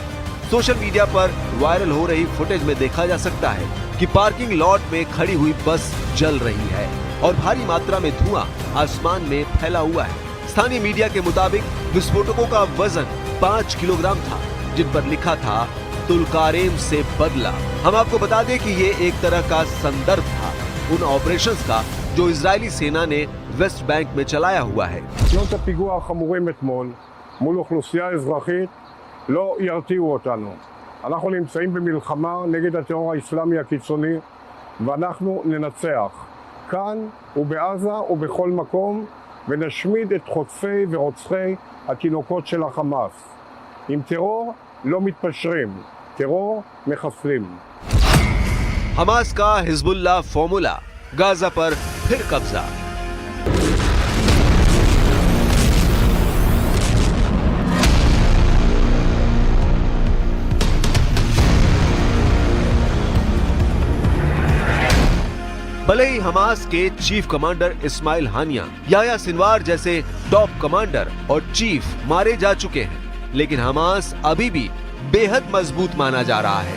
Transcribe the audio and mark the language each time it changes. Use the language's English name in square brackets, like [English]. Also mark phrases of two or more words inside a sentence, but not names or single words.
[English] social media [Hindi] पर वायरल हो रही फुटेज में देखा जा सकता है कि [English] parking lot [Hindi] में खड़ी हुई बस जल रही है और भारी मात्रा में धुआं आसमान में फैला हुआ है। स्थानीय मीडिया के मुताबिक विस्फोटकों का वजन 5 किलोग्राम था, जिन पर लिखा था तुलकारेम से बदला। हम आपको बता दें कि ये एक तरह का संदर्भ था उन ऑपरेशंस का जो इजरायली सेना ने वेस्ट बैंक में चलाया हुआ है। [Hebrew] תוצאות הפיגוע החמורים אתמול מול אוכלוסייה אזרחית לא ירתיעו אותנו. אנחנו נמצאים במלחמה נגד הטרור האסלאמי הקיצוני, ואנחנו ננצח כאן ובעזה ובכל מקום, ונשמיד את חוטפי ורוצחי התינוקות של החמאס. עם טרור לא מתפשרים, טרור מחסלים. [Hindi] हमास का हिजबुल्लाह फॉर्मूला, गाजा पर फिर कब्जा। भले ही हमास के [English] chief commander [Hindi] इस्माइल हानिया, याह्या सिनवार जैसे [English] top commander [Hindi] और चीफ मारे जा चुके हैं, लेकिन हमास अभी भी बेहद मजबूत माना जा रहा है।